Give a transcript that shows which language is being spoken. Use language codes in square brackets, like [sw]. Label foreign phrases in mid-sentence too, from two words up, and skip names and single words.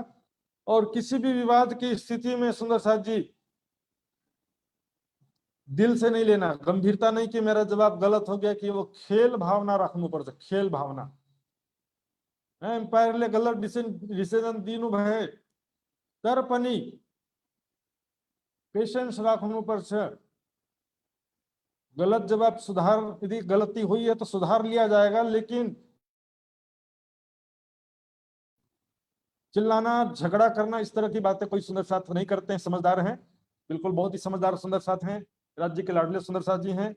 [hi] और किसी भी विवाद की स्थिति में सुंदर साथ जी दिल से नहीं लेना, गंभीरता नहीं कि मेरा जवाब गलत हो गया, कि वो खेल भावना रखनी पड़ता, खेल भावना। [ne] एम्पायर गलत डिसीजन दीनु भय तर पनि पेशेंस राख्नु पर्छ। [hi] गलत जवाब सुधार, यदि गलती हुई है तो सुधार लिया जाएगा, लेकिन चिल्लाना झगड़ा करना इस तरह की बातें कोई सुंदर साथ नहीं करते हैं, समझदार हैं, बिल्कुल बहुत ही समझदार सुंदर साथ हैं, राज्य के लाडले सुंदर साथ जी हैं।